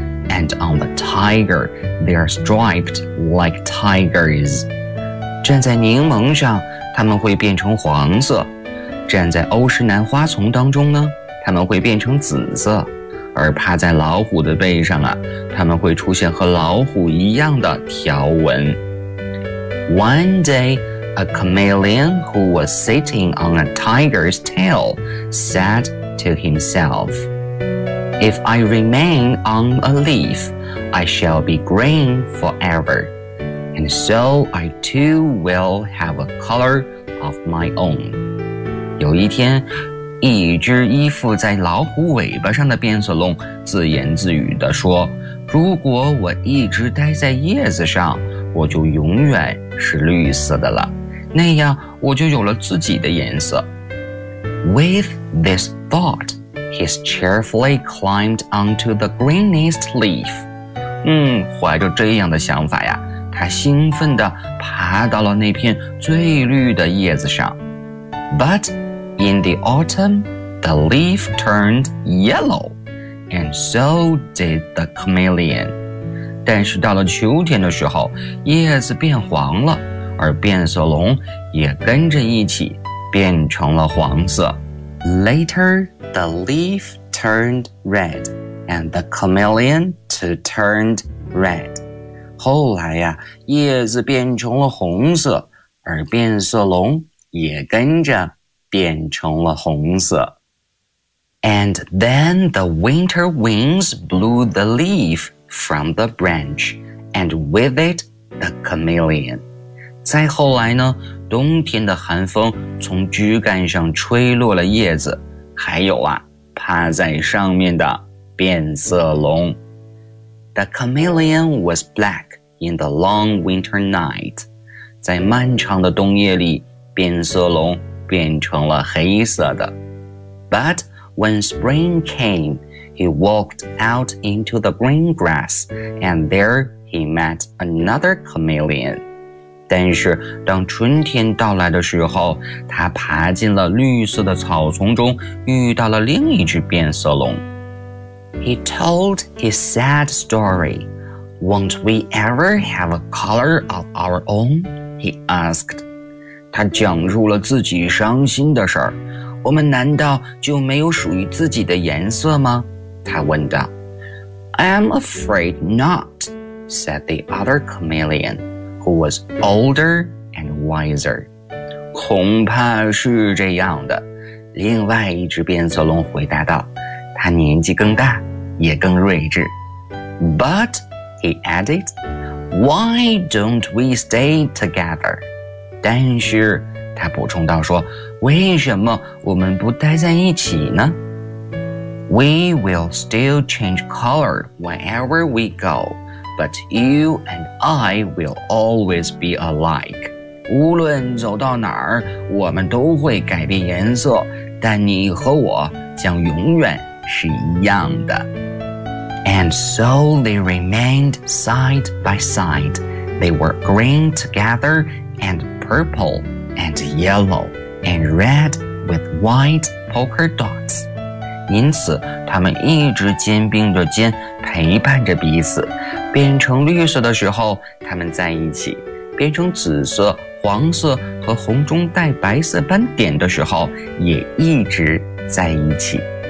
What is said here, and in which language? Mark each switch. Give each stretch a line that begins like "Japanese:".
English: And on the tiger, they are striped like tigers.
Chinese: 站在柠檬上，它们会变成黄色。站在欧石南花丛当中呢，它们会变成紫色。而趴在老虎的背上啊，它们会出现和老虎一样的条纹。
English: One day,A chameleon who was sitting on a tiger's tail said to himself, If I remain on a leaf, I shall be green forever, and so I too will have a color of my own.
Chinese: 有一天，一只依附在老虎尾巴上的变色龙自言自语地说，如果我一直待在叶子上，我就永远是绿色的了。那样我就有了自己的颜色。
English: With this thought, he cheerfully climbed onto the greenest leaf.
Chinese: 怀着这样的想法呀，他兴奋地爬到了那片最绿的叶子上。
English: But in the autumn, the leaf turned yellow, and so did the chameleon.
Chinese: 但是到了秋天的时候，叶子变黄了。而变色龙也跟着一起变成了黄色。
English: Later, the leaf turned red, and the chameleon too turned red.
Chinese: 后来呀，叶子变成了红色，而变色龙也跟着变成了红色。
English: And then the winter winds blew the leaf from the branch, and with it, the chameleon.
Chinese: 再后来呢，冬天的寒风从枝干上吹落了叶子，还有啊，趴在上面的变色龙。
English: The chameleon was black in the long winter night.
Chinese: 在漫长的冬夜里，变色龙变成了黑色的。
English: But when spring came, he walked out into the green grass, and there he met another chameleon.
Chinese: 但是当春天到来的时候，他爬进了绿色的草丛中，遇到了另一只变色龙。
English: He told his sad story. Won't we ever have a color of our own? He asked.
Chinese: 他讲述了自己伤心的事儿。我们难道就没有属于自己的颜色吗？他问道。
English: I'm afraid not, said the other chameleon. Who was older and wiser.
Chinese: 恐怕是这样的。另外一只变色龙回答道，他年纪更大，也更睿智。
English: But, he added, why don't we stay together?
Chinese: 但是，他补充道说，为什么我们不待在一起呢？
English: We will still change color wherever we go. But you and I will always be alike.
Chinese: 无论走到哪儿，我们都会改变颜色，但你和我将永远是一样的。
English: And so they remained side by side. They were green together and purple and yellow and red with white polka dots.
Chinese: 因此，他们一直肩并着肩陪伴着彼此。变成绿色的时候，它们在一起；变成紫色、黄色和红中带白色斑点的时候，也一直在一起。